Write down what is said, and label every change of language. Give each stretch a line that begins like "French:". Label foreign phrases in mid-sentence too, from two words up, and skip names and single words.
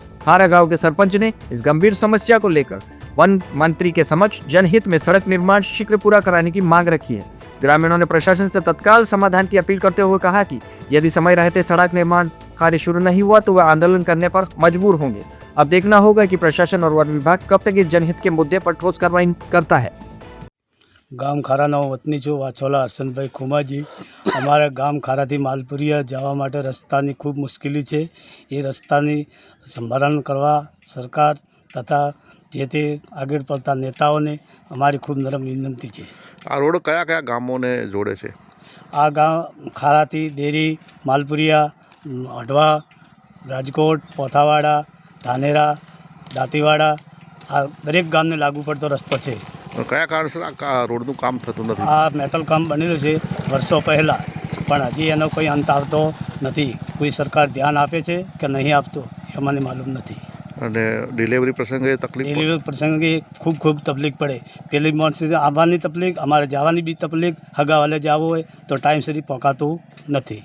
Hindi: खारा गांव के सरपंच ने इस गंभीर समस्या को लेकर वन मंत्री के समक्ष जनहित में सड़क निर्माण शीघ्र पूरा कराने की मांग रखी है। ग्रामीणों ने प्रशासन से तत्काल समाधान की अपील करते हुए कहा कि यदि समय रहते सड़क निर्माण कार्य शुरू नहीं हुआ तो वह आंदोलन करने पर मजबूर होंगे। अब देखना होगा कि प्रशासन और वन विभाग कब तक इस जनहित के मुद्दे पर ठोस कार्रवाई करता है।
Gujarati: ગામ ખારાનો વતની છું વાછોલા હર્ષનભાઈ ખુમાજી। અમારા ગામ ખારાથી માલપુરિયા જવા માટે રસ્તાની ખૂબ મુશ્કેલી છે। યે રસ્તાની સંભારણ કરવા સરકાર તથા જે તે આગે પડતા નેતાઓને અમારી ખૂબ નમ્ર વિનંતી છે। આ રોડ કયા કયા ગામોને જોડે છે? આ ગામ ખારાથી ડેરી માલપુરિયા અડવા રાજકોટ પોથાવાડા ધાનેરા દાતીવાડા આ દરેક ગામને લાગુ પડતો રસ્તો છે। કયા કારણસર આ રોડનું કામ થતું નથી? આ મેટલ કામ બનેલું છે વર્ષો પહેલાં, પણ હજી એનો કોઈ અંત આવતો નથી। કોઈ સરકાર ધ્યાન આપે છે કે નહીં આપતો એ મને માલુમ નથી। અને ડિલિવરી પ્રસંગે તકલીફ ડિલિવરી પ્રસંગે ખૂબ ખૂબ તકલીફ પડે। પેલી માણસે આવવાની તકલીફ, અમારે જવાની બી તકલીફ। હગાવાલે જવું હોય તો ટાઈમસર પહોંચાતું નથી।